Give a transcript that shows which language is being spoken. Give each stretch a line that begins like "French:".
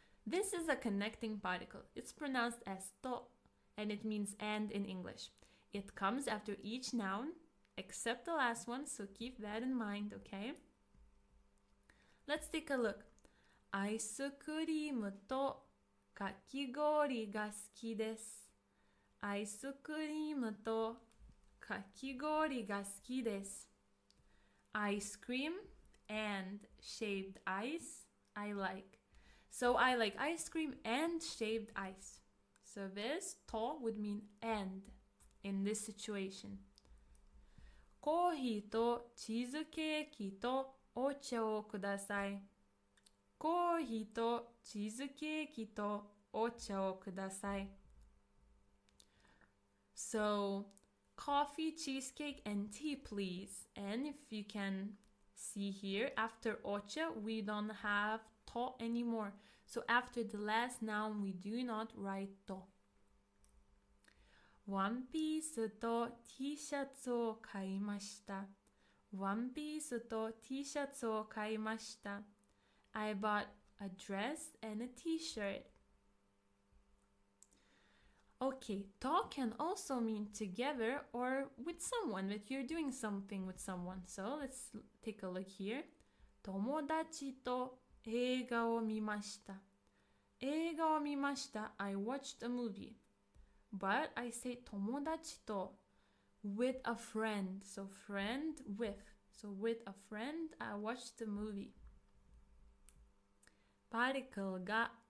English: This is a connecting particle. It's pronounced as to, and it means and in English. It comes after each noun, except the last one, so keep that in mind, okay? Let's take a look.
Japanese: アイスクリームとかき氷が好きです。アイスクリームとかき氷が好きです。
English: Ice cream and shaved ice I like. So I like ice cream and shaved ice. So this to would mean and in this situation.
Japanese: コーヒーとチーズケーキとお茶をください。コーヒーとチーズケーキとお茶をください。
English: So, coffee, cheesecake, and tea, please. And if you can see here, after ocha, we don't have to anymore. So after the last noun, we do not write to.
Japanese: ワンピースと T シャツを買いました。ワンピースと T シャツを買いました。
English: I bought a dress and a t-shirt. Okay, to can also mean together or with someone, that you're doing something with someone. So let's take a look here.
Japanese: 友達と映画を見ました。映画を見ました。
English: I watched a movie. But I say 友達と with a friend. So friend with. So with a friend, I watched the movie. Particle ga.